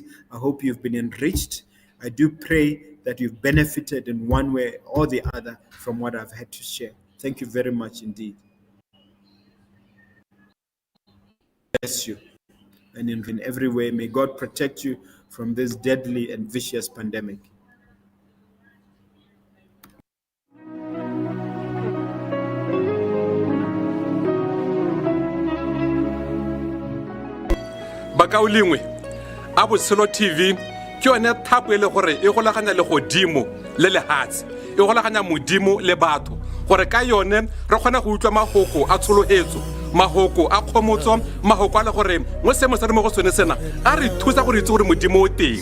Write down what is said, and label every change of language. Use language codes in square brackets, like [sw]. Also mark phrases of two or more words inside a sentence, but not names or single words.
[en] I hope you've been enriched. I do pray that you've benefited in one way or the other from what I've had to share. Thank you very much indeed. Bless you. And in every way, may God protect you from this deadly and vicious pandemic. [tn] Bakaulingwe, Abotshelo TV, ke yone thapo e le gore e golaganya le godimo le lehatsi, e golaganya modimo le batho, gore ka yone re kgona go utlwa mahoko a tsholohetso, mahoko a khomotso, mahoko a le gore mo se mo sa mo go tsone sena a re thusa gore itse gore modimo o teng.